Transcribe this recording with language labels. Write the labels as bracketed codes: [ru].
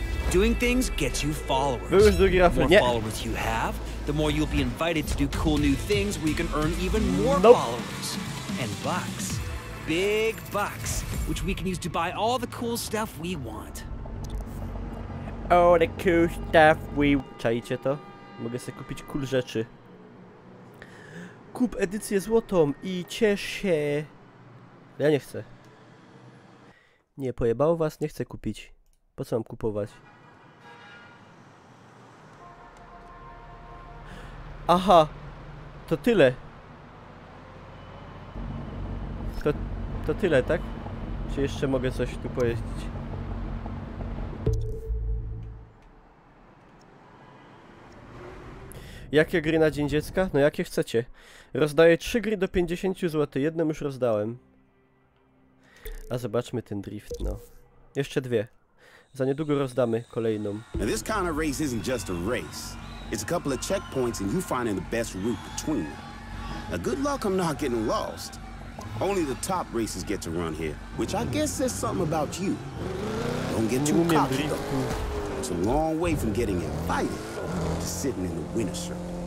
[en] Doing things gets you followers. The more followers you have, the more you'll be invited to do cool new things where you can earn even more followers. And bucks. Big bucks. Which we can use to buy all the cool stuff we want. All the cool stuff we... [pl] Czajcie to? Mogę sobie kupić cool rzeczy. Kup edycję złotą i ciesz się. Ja nie chcę. Nie, pojebało was? Nie chcę kupić. Po co mam kupować? Aha! To tyle. To tyle, tak? Czy jeszcze mogę coś tu pojeździć? Jakie gry na Dzień Dziecka? No jakie chcecie. Rozdaję 3 gry do 50 zł. Jedną już rozdałem. A zobaczmy ten drift, no. Jeszcze 2. Za niedługo rozdamy kolejną. [en] Now this kind of race isn't just a race. It's a couple of checkpoints and you finding the best route between them. Now good luck I'm not getting lost. Only the top racers get to run here, which I guess says something about you. Don't get too cocky though. It's a long way from getting invited to sitting in the winner's circle.